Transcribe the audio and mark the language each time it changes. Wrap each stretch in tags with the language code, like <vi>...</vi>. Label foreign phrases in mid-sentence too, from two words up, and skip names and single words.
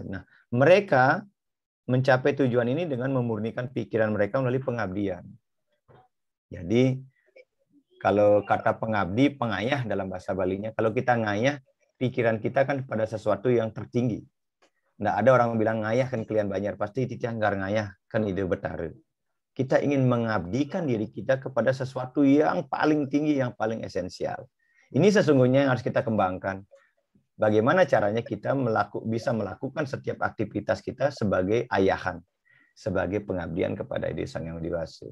<id>Nah, mereka mencapai tujuan ini dengan memurnikan pikiran mereka melalui pengabdian. Jadi, kalau kata pengabdi, pengayah dalam bahasa Balinya, kalau kita ngayah, pikiran kita kan pada sesuatu yang tertinggi. Nggak ada orang bilang ngayah kan kalian banyak, pasti tidak ngayah kan ide betara. Kita ingin mengabdikan diri kita kepada sesuatu yang paling tinggi, yang paling esensial. Ini sesungguhnya yang harus kita kembangkan. Bagaimana caranya kita bisa melakukan setiap aktivitas kita sebagai ayahan, sebagai pengabdian kepada Ide Sang Yang Widi Wasi.</id>